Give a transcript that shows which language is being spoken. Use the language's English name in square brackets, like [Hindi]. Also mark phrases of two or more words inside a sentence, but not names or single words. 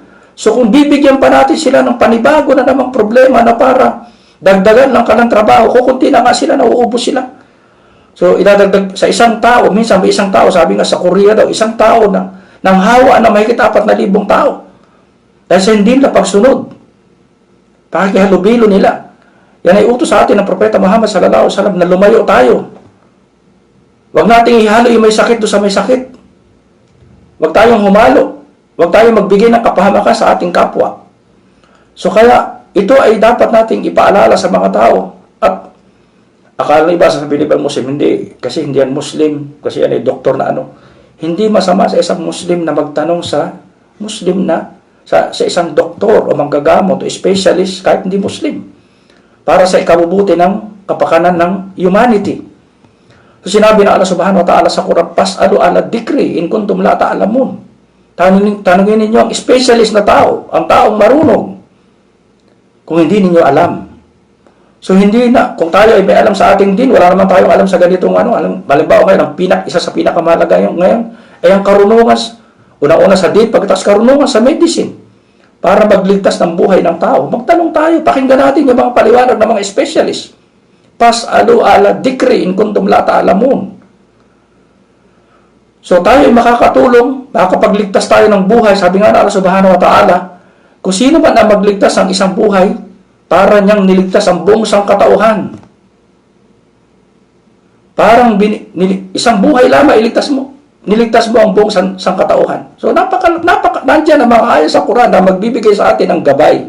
[Filipino] So kung bibigyan pa natin sila ng panibago na namang problema na para dagdagan lang ka ng trabaho, kukunti na nga sila, nauubos sila. So idadagdag sa isang tao, minsan may isang tao, sabi nga sa Korea daw, isang tao na nang hawa na mahigit 4,000 tao. Dahil sa hindi na pagsunod, pakikihalubilo nila. Yan ay utos sa atin ng Propeta Muhammad [Arabic] sallallahu alaihi wasallam [Filipino] na lumayo tayo. Huwag nating ihalo yung may sakit doon sa may sakit. Huwag tayong humalo. Huwag tayong magbigay ng kapahamakan sa ating kapwa. So kaya, ito ay dapat nating ipaalala sa mga tao. At akala ng iba sa Pilipino Muslim, hindi. Kasi hindi yan Muslim. Kasi yan ay doktor na ano. Hindi masama sa isang Muslim na magtanong sa Muslim na sa isang doktor o manggagamot o specialist kahit hindi Muslim. Para sa ikabubuti ng kapakanan ng humanity. So sinabi ng Allah [Arabic] subhanahu wa ta'ala [Filipino] sa Quran, [Arabic] "Pas'alu ala dhikri in kuntum la ta'lamun." [Filipino] Tanungin ninyo ang specialist na tao, ang taong marunong, kung hindi ninyo alam. So hindi na, kung tayo ay may alam sa ating din, wala naman tayong alam sa ganitong halimbawa ngayon, isa sa pinakamahalaga ngayon, ay ang karunungan, una-una sa din, pagkatapos karunungan sa medicine, para magligtas ng buhay ng tao. Magtanong tayo, pakinggan natin yung mga paliwanag ng mga specialist. [Arabic] Pas'alu ala dhikri in kuntum la ta'lamun. [Filipino] So tayo ay makakatulong, makakapagligtas tayo ng buhay. Sabi nga na Allah [Arabic] subhanahu wa ta'ala, [Filipino] kung sino man ang magligtas ng isang buhay, para niyang niligtas ang buong sangkatauhan. Parang isang buhay lamang iligtas mo. Niligtas mo ang buong sangkatauhan. So nandiyan ang mga ayat sa Quran na magbibigay sa atin ng gabay.